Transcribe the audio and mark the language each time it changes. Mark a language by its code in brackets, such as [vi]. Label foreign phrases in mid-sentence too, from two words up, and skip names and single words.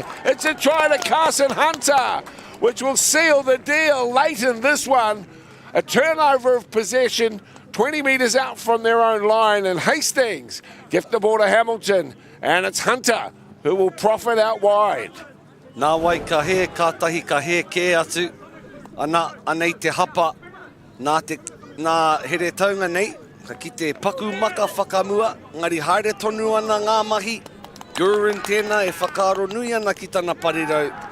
[en] It's a try to Carson Hunter, which will seal the deal late in this one. A turnover of possession, 20 metres out from their own line. And Hastings gift the ball to Hamilton. And it's Hunter who will profit out wide. [mi] Nā wai ka he, kātahi ka he kē atu. Anei te hapa, nā Hiratonga nei, ka ki te paku maka whakamua, ngari haere tonu ana ngā mahi. Gurin tēnā e whakaaro nui ana ki tana parirau.